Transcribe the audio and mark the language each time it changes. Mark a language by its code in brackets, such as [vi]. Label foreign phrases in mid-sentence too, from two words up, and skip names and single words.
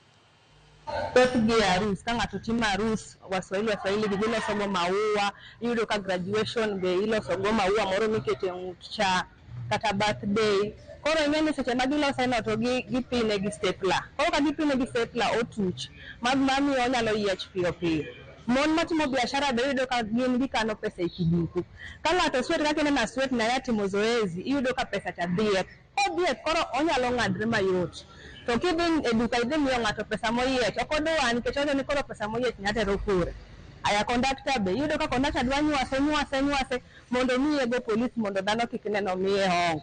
[luo] Thothgi arus, ka ng'ato timo arus, waswahili gi iloso go maua, iyudo ka graduation be iloso go maua moro mikete ng'ut cha, kata birthday. Koro ing'eni seche ma gilose no to gipine gi stapler. Koro ka gipine gi stapler otuch, mamiyo onyalo yiech piyo piyo. Mon matimo biashara be iyudo ka gin gikano pesa e kiduku. Ka ng'ato swet kaka ineno swet na ya timo zoezi, iyudo ka pesa cha dhiek. Kodhiek koro onyalo ng'adre mayot. To kidhi e duka idhi miyo ng'ato pesa moyiech, ok odwa nikech oneno ni koro pesa moyiech nyatero kure. Aya kondakta be iyudo ka kondakta dwa nyuase mondo miye go polis mondo dhano kik neno miye hongo.